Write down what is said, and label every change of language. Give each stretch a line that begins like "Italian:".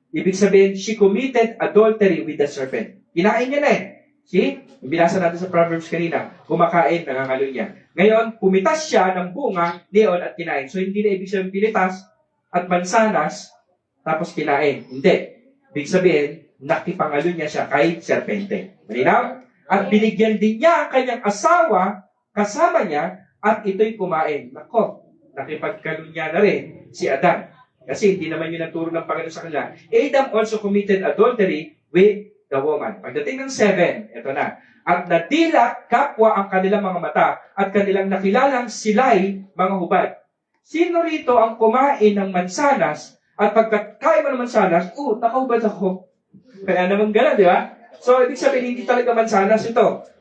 Filipino: Ibig sabihin,
English: she committed adultery with the serpent.
Filipino: Kinain niya na See? Yung binasa natin sa Proverbs kanina, kumakain, nangangalo niya. Ngayon, pumitas siya ng bunga, niyon at kinain. So, hindi na ibig sabihin pinitas at mansanas, tapos kinain. Hindi. Ibig sabihin, nakipangalo niya siya kay serpente. Malinaw? At binigyan din niya ang kanyang asawa, kasama niya, at ito'y kumain. Nako, nakipagkalo niya na rin si Adan. Kasi hindi naman yun ang turo ng Panginoon sa kanila.
English: Adam also committed adultery with the woman.
Filipino: Pagdating ng 7, ito na. At nadila kapwa ang kanilang mga mata at kanilang nakilalang sila'y mga hubad. Sino rito ang kumain ng mansanas at pagkakain mo ng mansanas, nakahubad ako. Kaya naman gano'n, di ba? So, ibig sabihin, hindi talaga mansanas ito.